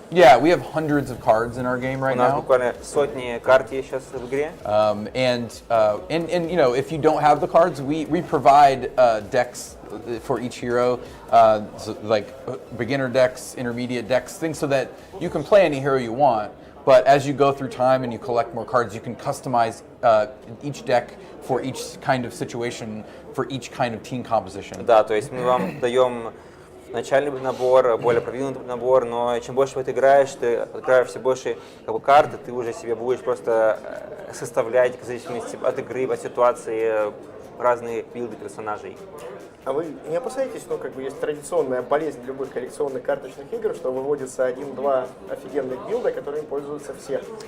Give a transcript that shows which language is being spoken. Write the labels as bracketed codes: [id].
[en] Yeah, we have hundreds of cards in our game right [ru] У нас [en] now. [ru] буквально сотни карт есть сейчас в игре. [en] And you know, if you don't have the cards, we provide decks for each hero, so like beginner decks, intermediate decks, things so that you can play any hero you want. But as you go through time and you collect more cards, you can customize each deck for each kind of situation, for each kind of team composition. [ru] Да, то есть мы вам даем начальный набор, более продвинутый набор, но чем больше ты играешь все больше как бы, карт, и ты уже себе будешь просто составлять, в зависимости от игры, от ситуации, разные билды персонажей. А вы не опасаетесь, ну, как бы есть традиционная болезнь любых коллекционных карточных игр, что выводится один-два офигенных билда, которыми пользуются все?